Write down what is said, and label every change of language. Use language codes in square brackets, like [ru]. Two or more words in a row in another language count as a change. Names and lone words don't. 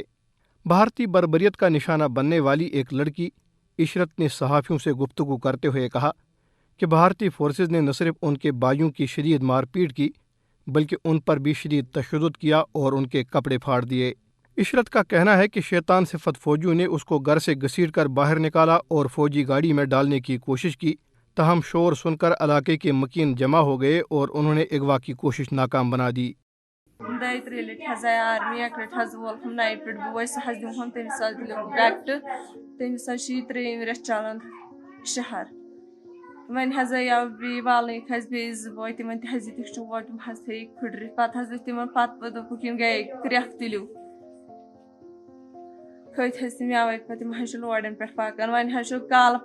[ur] بھارتی بربریت کا نشانہ بننے والی ایک لڑکی عشرت نے صحافیوں سے گفتگو کرتے ہوئے کہا کہ بھارتی فورسز نے نہ صرف ان کے بھائیوں کی شدید مار پیٹ کی بلکہ ان پر بھی شدید تشدد کیا اور ان کے کپڑے پھاڑ دیے۔ عشرت کا کہنا ہے کہ شیطان صفت فوجیوں نے اس کو گھر سے گھسیٹ کر باہر نکالا اور فوجی گاڑی میں ڈالنے کی کوشش کی، تاہم شور سن کر علاقے کے مکین جمع ہو گئے اور انہوں نے اغوا کی کوشش ناکام بنا دی۔ [ks] ون حظ آو بی والنک حظ بی زٕ بوے تمن تہِ حظ دِتِکھ چوب تِم حظ تھٲیِکھ پھٕٹرِتھ پتہٕ حظ دِتھ تِمن پتہٕ دوٚپُکھ یِم گٔیے کرٛٮ۪کھ تُلِو کھٔتۍ حظ تِم یوے پتہٕ تِم حظ چھِ لورٮ۪ن پٮ۪ٹھ پکان وۄنۍ حظ چھُ کالہٕ